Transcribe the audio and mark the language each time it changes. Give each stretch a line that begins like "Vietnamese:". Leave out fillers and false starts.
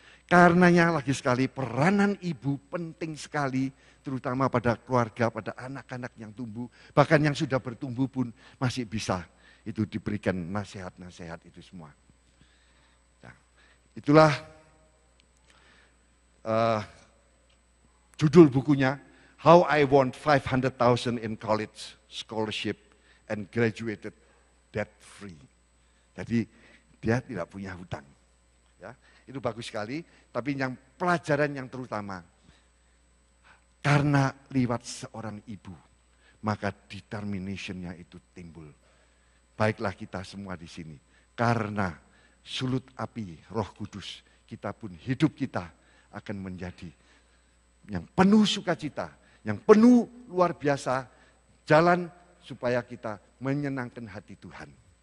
Indonesian: Karenanya lagi sekali peranan ibu penting sekali, terutama pada keluarga, pada anak-anak yang tumbuh, bahkan yang sudah bertumbuh pun masih bisa itu diberikan nasihat-nasihat itu semua. Nah, itulah judul bukunya,
English: How I won 500,000 in college scholarship and graduated debt free.
Indonesian: Jadi dia tidak punya hutang. Ya, itu bagus sekali, tapi yang pelajaran yang terutama, karena lewat seorang ibu, maka determination-nya itu timbul. Baiklah kita semua di sini, karena sulut api Roh Kudus, kita pun hidup kita akan menjadi yang penuh sukacita, yang penuh luar biasa, jalan supaya kita menyenangkan hati Tuhan.